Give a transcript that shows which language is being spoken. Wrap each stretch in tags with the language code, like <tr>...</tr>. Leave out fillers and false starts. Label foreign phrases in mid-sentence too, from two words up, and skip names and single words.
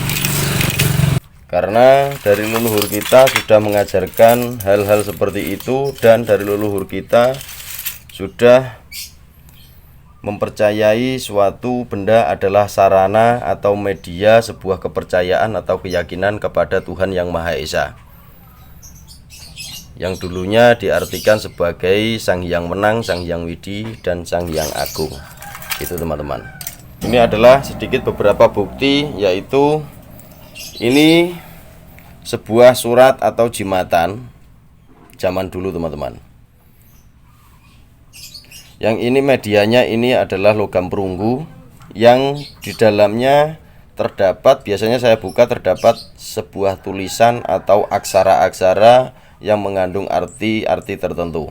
<id>Karena dari leluhur kita sudah mengajarkan hal-hal seperti itu, dan dari leluhur kita sudah mempercayai suatu benda adalah sarana atau media sebuah kepercayaan atau keyakinan kepada Tuhan Yang Maha Esa, yang dulunya diartikan sebagai Sang Hyang Menang, Sang Hyang Widi, dan Sang Hyang Agung. Itu, teman-teman. Ini adalah sedikit beberapa bukti, yaitu ini sebuah surat atau jimatan zaman dulu, teman-teman. Yang ini medianya ini adalah logam perunggu, yang di dalamnya terdapat, biasanya saya buka, terdapat sebuah tulisan atau aksara-aksara yang mengandung arti-arti tertentu.</id>